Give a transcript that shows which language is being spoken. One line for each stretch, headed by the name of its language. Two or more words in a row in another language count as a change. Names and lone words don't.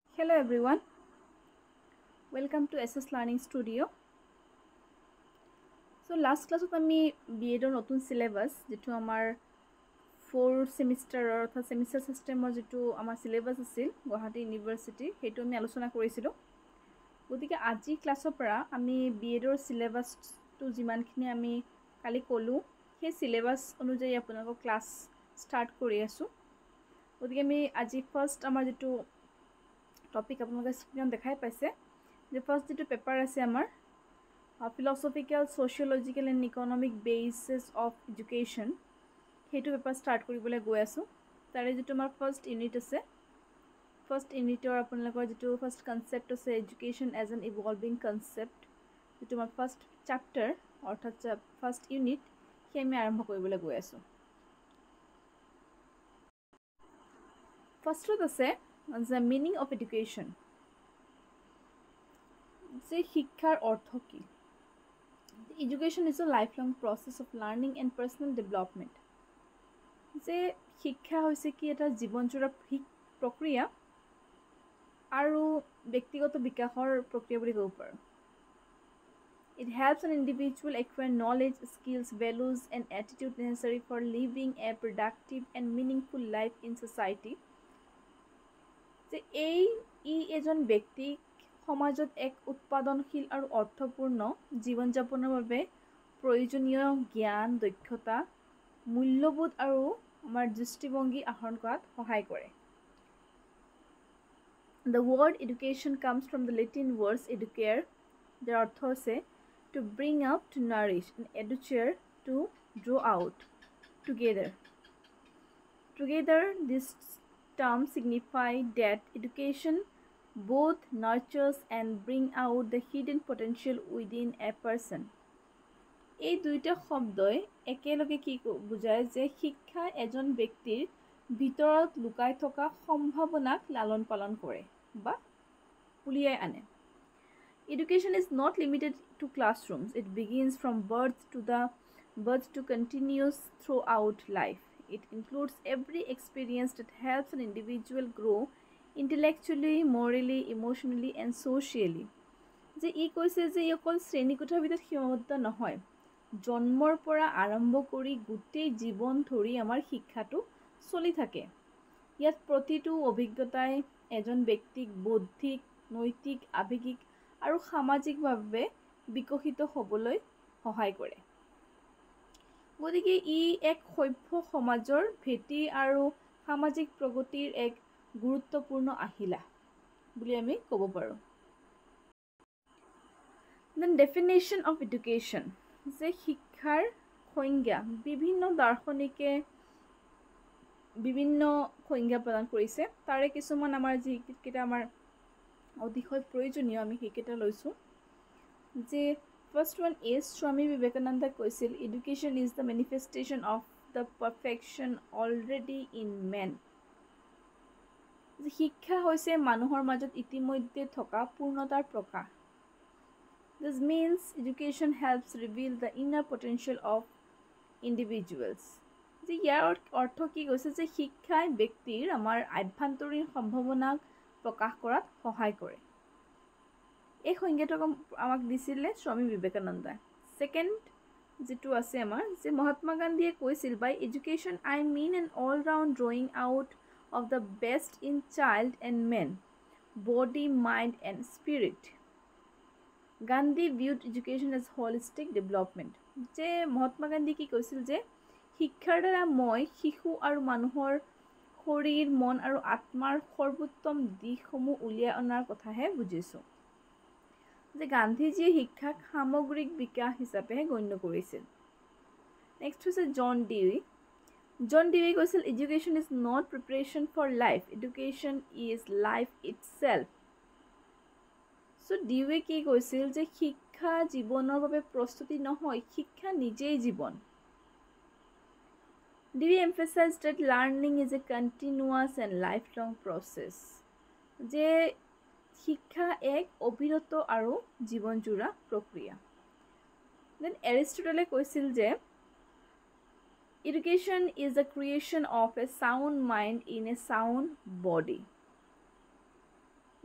English: Hello everyone, welcome to SS Learning Studio. So last class
Assamese: আমি BEd নতুন syllabus যেটো আমাৰ 4 semester অর্থাৎ
English: semester system
Assamese: ৰ যেটো আমাৰ syllabus আছিল গুৱাহাটী ইউনিভাৰ্সিটি হেতু আমি আলোচনা কৰিছিলো। গতিকে আজি ক্লাছৰ পৰা আমি BEdৰ syllabus টো যিমানখিনি আমি কালি কলো সেই syllabus অনুযায়ী আপোনালোকক
English: class start
Assamese: কৰি আছো। গতিকে আমি আজি ফাৰ্স্ট আমাৰ যেটো টপিক আপোনালোকে স্ক্ৰিনত দেখাই পাইছে যে ফাৰ্স্ট যেটো পেপাৰ আছে আমাৰ
English: philosophical sociological and economic basis of education
Assamese: হেতু
English: paper start
Assamese: কৰিবলৈ গৈ আছো। তাৰে যেটো আমাৰ
English: first unit
Assamese: আছে ফাৰ্স্ট ইউনিটৰ আপোনালোকৰ যেটো
English: first concept
Assamese: আছে
English: education as an evolving concept
Assamese: যেটো আমাৰ
English: first chapter
Assamese: অৰ্থাৎ
English: first unit
Assamese: হে আমি আৰম্ভ কৰিবলৈ গৈ আছো। ফাৰ্স্টত আছে
English: the meaning of education
Assamese: যে শিক্ষাৰ অৰ্থ কি।
English: Education is a lifelong process of learning and personal development.
Assamese: যে শিক্ষা হৈছে কি এটা জীৱনজোৰা প্ৰক্ৰিয়া আৰু ব্যক্তিগত বিকাশৰ প্ৰক্ৰিয়া বুলি ক'ব পাৰো।
English: It helps an individual acquire knowledge, skills, values and attitude necessary for living a productive and meaningful life in society.
Assamese: যে এজন ব্যক্তিক সমাজত এক উৎপাদনশীল আৰু অৰ্থপূৰ্ণ জীৱন যাপনৰ বাবে প্ৰয়োজনীয় জ্ঞান, দক্ষতা, মূল্যবোধ আৰু আমাৰ দৃষ্টিভংগী আহৰণ কৰাত সহায় কৰে।
English: The word education comes from the Latin words educare,
Assamese: যাৰ অৰ্থ হৈছে
English: to bring up, to nourish, and educere, to draw out, together. Together, this term signify that education both nurtures and bring out the hidden potential within a person.
Assamese: এই দুইটা শব্দই একেলগে কি বুজায় যে শিক্ষা এজন ব্যক্তিৰ ভিতৰত লুকাই থকা সম্ভাৱনাক লালন পালন কৰে বা উলিয়াই আনে।
English: Education is not limited to classrooms. It begins from birth to continues throughout life. It includes every experience that helps an individual grow intellectually, morally, emotionally and socially.
Assamese: যে কৈছে যে অকল শ্ৰেণীকোঠাৰ ভিতৰত সীমাবদ্ধ নহয়, জন্মৰ পৰা আৰম্ভ কৰি গোটেই জীৱন ধৰি আমাৰ শিক্ষাটো চলি থাকে। ইয়াত প্ৰতিটো অভিজ্ঞতাই এজন ব্যক্তিক বৌদ্ধিক, নৈতিক, আৱেগিক আৰু সামাজিকভাৱে বিকশিত হ'বলৈ সহায় কৰে। গতিকে এক সভ্য সমাজৰ ভেটি আৰু সামাজিক প্ৰগতিৰ এক গুৰুত্বপূৰ্ণ আহিলা বুলি আমি ক'ব পাৰো।
English: Then definition of education
Assamese: যে শিক্ষাৰ সংজ্ঞা বিভিন্ন দাৰ্শনিকে বিভিন্ন সংজ্ঞা প্ৰদান কৰিছে। তাৰে কিছুমান আমাৰ যিকেইটা আমাৰ অতিশয় প্ৰয়োজনীয় আমি সেইকেইটা লৈছো।
English: যে first one is Swami Vivekananda কৈছিল education is the manifestation of the perfection already in man.
Assamese: শিক্ষা হৈছে মানুহৰ মাজত ইতিমধ্যে থকা পূৰ্ণতাৰ প্ৰকাশ।
English: This means education helps reveal the inner potential of individuals.
Assamese: যে ইয়াৰ অৰ্থ কি কৈছে যে শিক্ষাই ব্যক্তিৰ আমাৰ আভ্যন্তৰীণ সম্ভাৱনাক প্ৰকাশ কৰাত সহায় কৰে। এই সংজ্ঞাটো আমাক দিছিলে স্বামী বিবেকানন্দই। সেকেন্ড যেটো আছে আমাৰ যে মহাত্মা গান্ধীয়ে কৈছিল
English: by education I mean an all round drawing out of the best in child and man, body, mind and spirit. Gandhi viewed education as holistic development.
Assamese: যে মহাত্মা গান্ধী কি কৈছিল যে শিক্ষাৰ দ্বাৰা মই শিশু আৰু মানুহৰ শৰীৰ, মন আৰু আত্মাৰ সৰ্বোত্তম দিশসমূহ উলিয়াই অনাৰ কথাহে বুজিছো। যে গান্ধীজীয়ে শিক্ষাক সামগ্ৰিক বিকাশ হিচাপে গণ্য কৰিছিল। নেক্সট হৈছে জন ডিউই। জন ডিউই কৈছিল
English: education is not preparation for life, education is life itself.
Assamese: So ডিউই কি কৈছিল যে শিক্ষা জীৱনৰ বাবে প্ৰস্তুতি নহয়, শিক্ষা নিজেই জীৱন।
English: ডিউই emphasized that learning is a continuous and lifelong process.
Assamese: যে শিক্ষা এক অবিৰত আৰু জীৱনজোৰা প্ৰক্ৰিয়া।
English: Then Aristotle
Assamese: কৈছিল যে
English: education is the creation of a sound mind in a sound body.